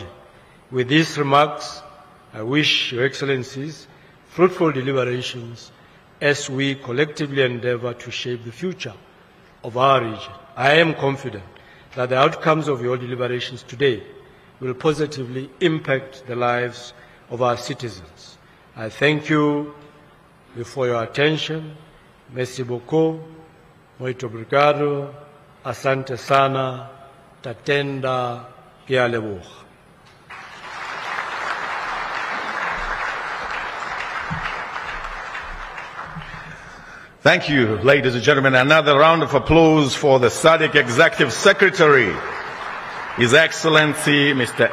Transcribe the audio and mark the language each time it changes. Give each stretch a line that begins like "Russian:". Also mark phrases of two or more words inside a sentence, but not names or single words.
English: With these remarks, I wish Your Excellencies fruitful deliberations as we collectively endeavor to shape the future of our region. I am confident that the outcomes of your deliberations today will positively impact the lives of our citizens. I thank you for your attention.
French: Merci beaucoup.
Portuguese: Muito obrigado.
Swahili: Asante sana.
Shona: Tatenda Pialebuch.
English: Thank you, ladies and gentlemen. Another round of applause for the SADC Executive Secretary, His Excellency Mr.